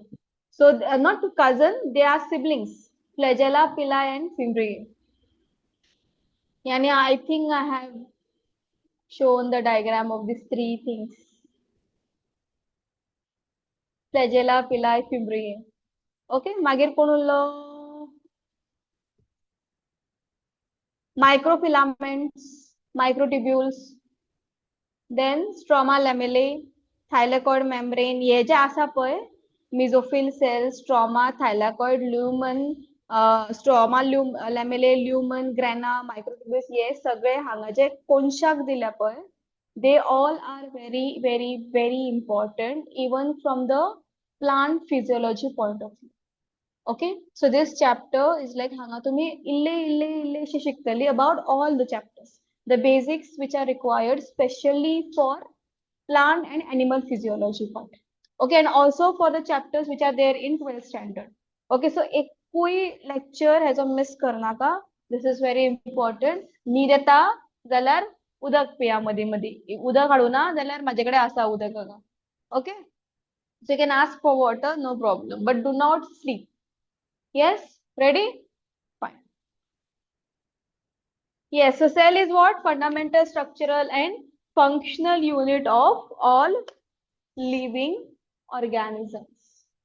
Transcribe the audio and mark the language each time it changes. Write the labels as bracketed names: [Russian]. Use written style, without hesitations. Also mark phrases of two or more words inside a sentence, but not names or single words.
[English] So not cousin, they are siblings. Flagella, pili, and fimbriae. Yani I think I have shown the diagram of these three things. Flagella, pili, fimbriae. [Konkani] Okay, मागीर कोण उरलो? [English] Microfilaments, microtubules, then stroma lamellae, thylakoid membrane. [Konkani] हे जे आसा पळय [English] mesophyll cells, stroma, thylakoid, lumen, stroma, lamellae, lumen, grana, microtubules. [Konkani] हे सगळे हांगा जे कोनशाक दिल्या पळय, [English] they all are very, very, very important even from the plant physiology point of view. Okay, so this chapter is like [Konkani] हांगा तुमी इल्ले शे शिकताली [English] about all the chapters, the basics which are required specially for plant and animal physiology part. Okay, and also for the chapters which are there in 12th standard. Okay, so [Konkani] एक कोई [English] lecture has a miss करनाका. This is very important. [Konkani] न्हीद येता जाल्यार उदक पिया मदी मदी. उदक हाडू ना जाल्यार माझ्याकडे आसा उदक हांगा. [English] Okay, so you can ask for water, no problem, but do not sleep. Yes, ready? Fine. Yes, so cell is what? Fundamental, structural, and functional unit of all living organisms.